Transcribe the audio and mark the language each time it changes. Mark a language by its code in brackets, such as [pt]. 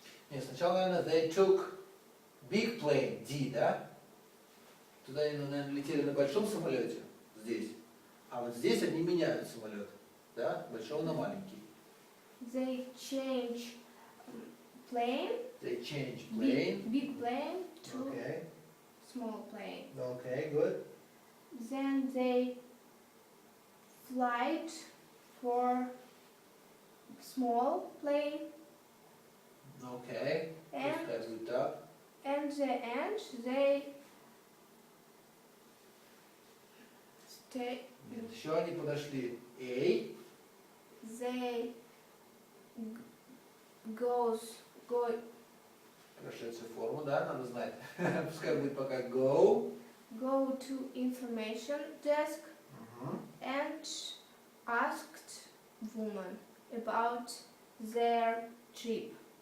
[ru] Нет, сначала, наверное, [en] they took big plane, [ru] D, да? Туда они, наверное, летели на большом самолете, здесь. А вот здесь они меняют самолет, да? Большого на маленький. [en] They change plane, They change plane. big plane to Okay. small plane. Okay, good. Then they flight for small plane, Okay. and [ru] Пускай будет так. [en] and the end they stay. [ru] Нет, еще они подошли. A. [en] They go [ru] Прошедшая форма, да, надо знать. Пускай будет пока go. [en] to information desk and asked woman about their trip.